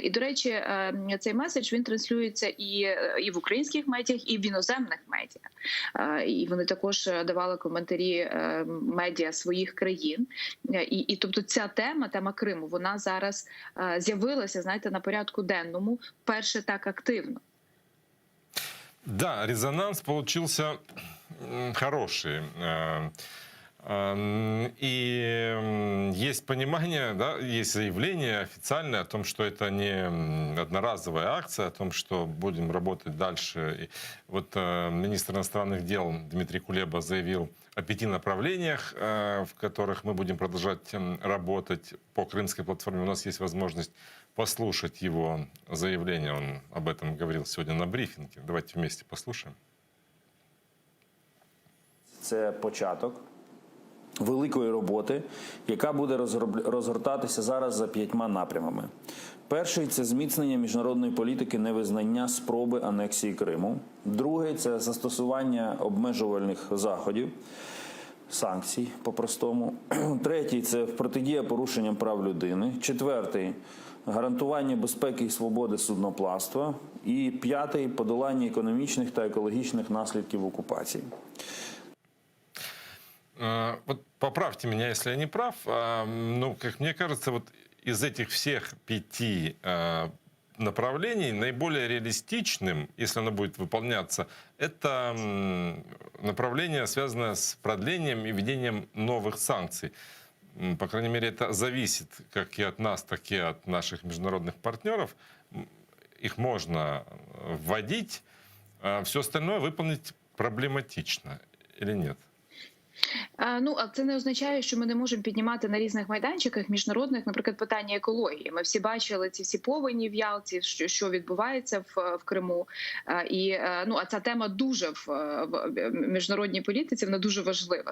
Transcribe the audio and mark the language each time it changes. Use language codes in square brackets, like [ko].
[uk] І, до речі, цей меседж, він транслюється і в українських медіях, і в іноземних медіа. І вони також давали коментарі медіа своїх країн. І тобто ця тема Криму, вона зараз з'явилася, знаєте, на порядку денному вперше так активно. [ru] Да, резонанс получился хороший. И есть понимание, да, есть заявление официальное о том, что это не одноразовая акция, о том, что будем работать дальше. И вот министр иностранных дел Дмитрий Кулеба заявил о 5 направлениях, в которых мы будем продолжать работать по крымской платформе. У нас есть возможность послушать его заявление. Он об этом говорил сегодня на брифинге. Давайте вместе послушаем. [uk] Це початок великої роботи, яка буде розгортатися зараз за 5 напрямами. Перший – це зміцнення міжнародної політики невизнання спроби анексії Криму. Другий – це застосування обмежувальних заходів, санкцій по-простому. Третій – це протидія порушенням прав людини. Четвертий – гарантування безпеки і свободи судноплавства. І п'ятий – подолання економічних та екологічних наслідків окупації. [ru] Вот поправьте меня, если я не прав, но, как мне кажется, вот из этих всех 5 направлений наиболее реалистичным, если оно будет выполняться, это направление, связанное с продлением и введением новых санкций. По крайней мере, это зависит как и от нас, так и от наших международных партнеров. Их можно вводить, а все остальное выполнить проблематично или нет? [uk] Ну, а це не означає, що ми не можемо піднімати на різних майданчиках міжнародних, наприклад, питання екології. Ми всі бачили ці всі повені в Ялті, що відбувається в Криму. А ця тема дуже в міжнародній політиці, вона дуже важлива.